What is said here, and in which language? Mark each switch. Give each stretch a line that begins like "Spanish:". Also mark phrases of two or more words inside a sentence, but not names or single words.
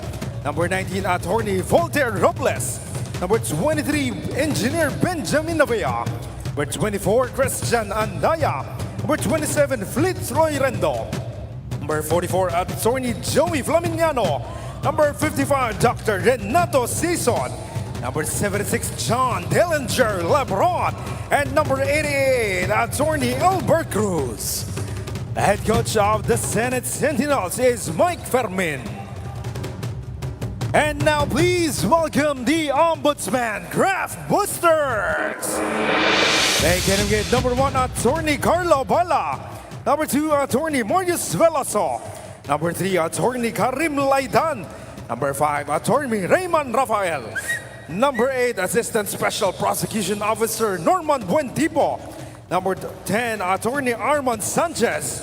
English: Number 19, Attorney Voltaire Robles. Number 23, Engineer Benjamin Navea. Number 24, Christian Andaya. Number 27, Fitzroy Rendo. Number 44, Attorney Joey Flaminiano. Number 55, Dr. Renato Sison. Number 76, John Dillinger Lebron. And number 88, Attorney Albert Cruz. The head coach of the Senate Sentinels is Mike Fermin. And now please welcome the Ombudsman Graftbusters. They can get number 1, Attorney Carlo Bala. Number 2, Attorney Marius Veloso. Number 3, Attorney Karim Laidan. Number 5, Attorney Raymond Rafael. Number 8, Assistant Special Prosecution Officer Norman Buentipo. Number 10, Attorney Armand Sanchez.